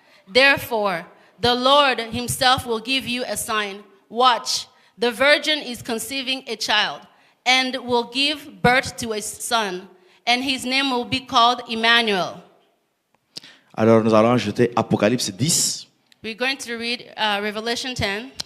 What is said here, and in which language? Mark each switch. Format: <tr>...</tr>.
<en>Therefore, the Lord himself will give you a sign. Watch, the virgin is conceiving a child and will give birth to a son, and his name will be called Emmanuel.</en> <fr>Alors nous allons ajouter Apocalypse 10,</fr> <en>We're going to read Revelation 10,</en>